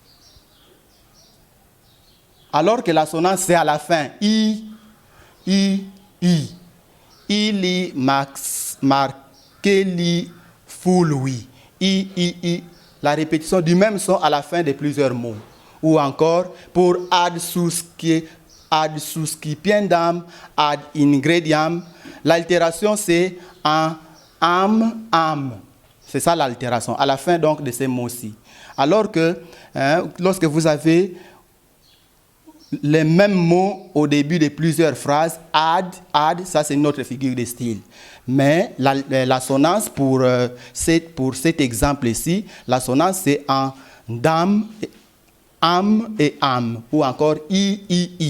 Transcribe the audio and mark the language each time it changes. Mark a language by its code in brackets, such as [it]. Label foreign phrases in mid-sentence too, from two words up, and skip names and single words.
[fr] Alors que l'assonance, c'est à la fin. I. Ili, max, marc, Kelly, full, oui. I. La répétition du même son à la fin de plusieurs mots. Ou encore, pour [la] ad suscipiendam, ad ingrediam, [fr] l'altération c'est en am. C'est ça l'altération, à la fin donc de ces mots-ci. Alors que lorsque vous avez les mêmes mots au début de plusieurs phrases, ad, ça c'est une autre figure de style. Mais l'assonance pour cet exemple ici, l'assonance c'est en dam, am et am, ou encore i.